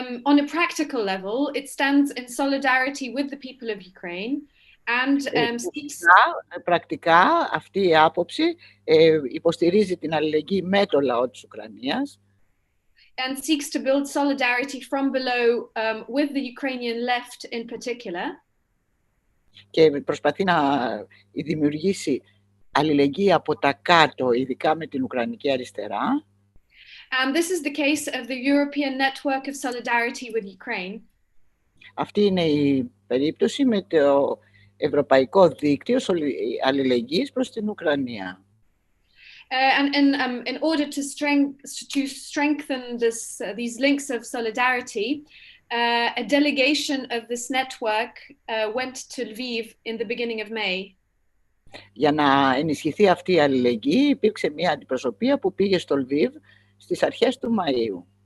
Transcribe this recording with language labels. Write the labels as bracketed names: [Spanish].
[English] On a practical level, it stands in solidarity with the people of Ukraine and [Greek] πρακτικά αυτή η άποψη υποστηρίζει την αλληλεγγύη με το λαό της Ουκρανίας [English] and seeks to build solidarity from below with the Ukrainian left in particular. [Greek] Και προσπαθεί να δημιουργήσει αλληλεγγύη από τα κάτω, ειδικά με την Ουκρανική αριστερά. [English] And this is the case of the European Network of Solidarity with Ukraine. [Greek] Αυτή είναι η περίπτωση με το Ευρωπαϊκό Δίκτυο Αλληλεγγύης προς την Ουκρανία. [English] And in order to strengthen these links of solidarity, a delegation of this network went to Lviv in the beginning of May. [Greek] Για να ενισχυθεί αυτή η αλληλεγγύη, υπήρξε μια αντιπροσωπεία που πήγε στο Λβίβ στις αρχές του Μαΐου.